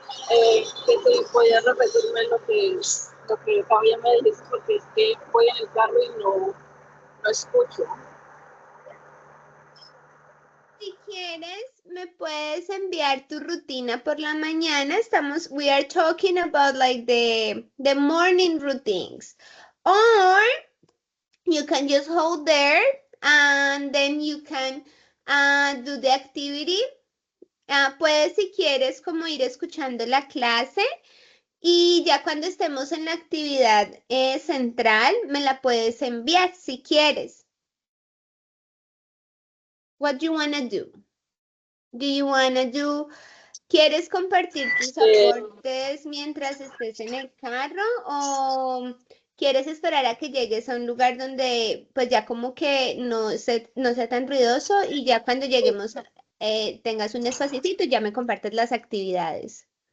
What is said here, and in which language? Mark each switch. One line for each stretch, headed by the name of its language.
Spanish: Que si podías repetirme lo que todavía me dijiste porque es que voy en el carro y no escucho. Si quieres, me puedes enviar tu rutina por la mañana.
English: We are talking about like the morning routines. Or you can just hold there and then you can do the activity.
Spanish: Puedes, si quieres, como ir escuchando la clase y ya cuando estemos en la actividad central, me la puedes enviar si quieres.
English: What do you want to do? Do you want to do,
Spanish: ¿quieres compartir tus aportes mientras estés en el carro o quieres esperar a que llegues a un lugar donde pues ya como que no sea tan ruidoso y ya cuando lleguemos tengas un espacito y ya me compartes las actividades?